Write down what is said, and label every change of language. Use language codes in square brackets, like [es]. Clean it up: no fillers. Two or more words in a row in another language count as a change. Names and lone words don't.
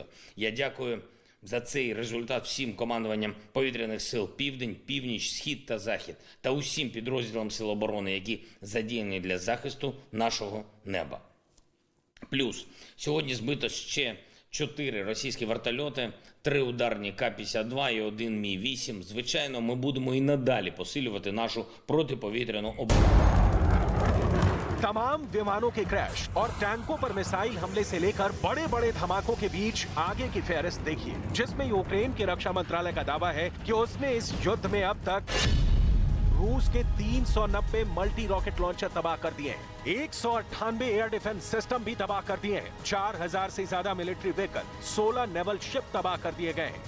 [uk] Я дякую за цей результат всім командуванням повітряних сил Південь, Північ, Схід та Захід та усім підрозділам Сил оборони, які задіяні для захисту нашого неба. Плюс сьогодні збито ще 4 російські вертольоти, 3 ударні К-52 і 1 Мі-8. Звичайно, ми будемо і надалі посилювати нашу протиповітряну оборону. [hi] तमाम विमानों के क्रैश और टैंकों पर मिसाइल हमले से लेकर बड़े बड़े धमाकों के बीच आगे की फहरिस्त देखिए, जिसमें यूक्रेन के रक्षा मंत्रालय का दावा है कि उसने इस युद्ध में अब तक रूस के 390 [en] multi rocket launcher [hi] तबाह कर दिए हैं, 198 [en] air defense system [hi] भी तबाह कर दिए हैं, 4000 से ज्यादा [en] military vehicle, [hi] 16 [en] naval ship [hi] तबाह कर दिए गए हैं।